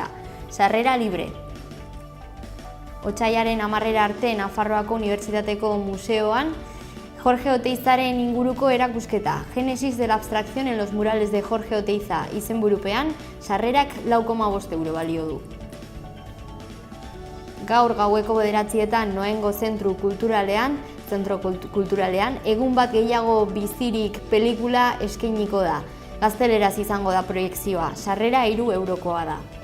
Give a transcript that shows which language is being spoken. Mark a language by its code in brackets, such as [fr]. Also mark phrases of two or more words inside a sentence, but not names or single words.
[eu] Sarrera libre. Otsailaren 10 arte Nafarroako Unibertsitateko Museoan, Jorge Oteizaren inguruko erakusketa, Génesis de la abstracción en los murales de Jorge Oteiza izenburupean, sarrerak 4,5 euro balio du. Gaur gaueko 9etan Noaingo zentro kulturalean, egun bat gehiago bizirik pelikula eskainiko da. Gazteleraz izango da proiekzioa, sarrera 3 eurokoa da.